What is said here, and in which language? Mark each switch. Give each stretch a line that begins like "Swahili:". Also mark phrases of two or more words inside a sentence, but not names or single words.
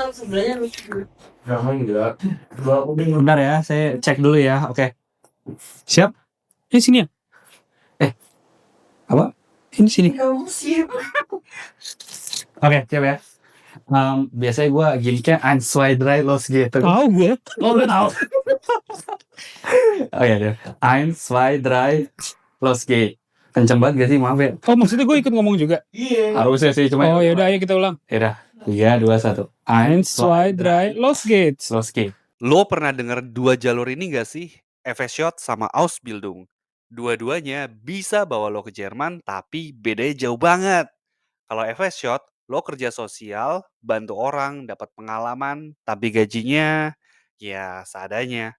Indonesian: Bentar ya, saya cek dulu ya. Oke. Siap? Sini ya. Apa? Ini sini. Oke, siap ya. Biasanya gue gimmicknya
German: ein, zwei, drei, los
Indonesian: gitu. Tahu gue. Oh, lu tahu. Oh iya deh.
German: Ein, zwei, drei, los geht.
Indonesian: Kenceng banget gak sih? Maaf ya. Oh maksudnya gue ikut ngomong juga. Harusnya sih cuma. Oh yaudah ayo kita ulang. Yaudah. 3, 2, 1.
German: Ein, Eins, zwei, drei, los geht's. los geht.
Indonesian: Lo pernah denger dua jalur ini gak sih? FSJ sama Ausbildung. Dua-duanya bisa bawa lo ke Jerman, tapi bedanya jauh banget. Kalau FSJ, lo kerja sosial, bantu orang, dapat pengalaman, tapi gajinya ya seadanya.